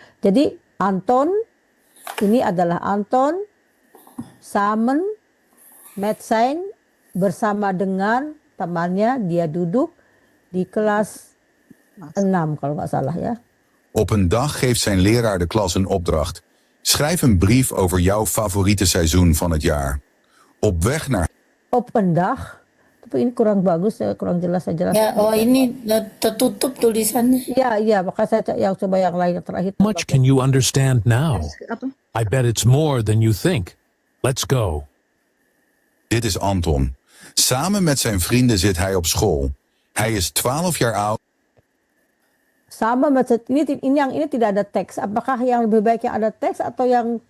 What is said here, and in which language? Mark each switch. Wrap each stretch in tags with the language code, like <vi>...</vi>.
<id>Jadi Anton, ini adalah Anton, Samen, Metzijn bersama dengan temannya, dia duduk di kelas 6 kalau nggak salah ya.</id> <nl>Op een dag geeft zijn leraar de klas een opdracht. Schrijf een brief over jouw favoriete seizoen van het jaar. Op weg naar... Op een dag,</nl> <id>tapi ini kurang bagus, kurang jelas saya jelas. Ya, oh ini tertutup tulisannya. Ya, maka saya yang coba yang lain yang terakhir.</id> <en>How much can you understand now?</en> <id>Apa?</id> <en>I bet it's more than you think. Let's go.</en> <nl>Dit is Anton. Samen met zijn vrienden zit hij op school. Hij is 12 jaar oud.</nl> <id>Sama macam ini tidak ada teks. Apakah yang lebih baik yang ada teks atau yang</id>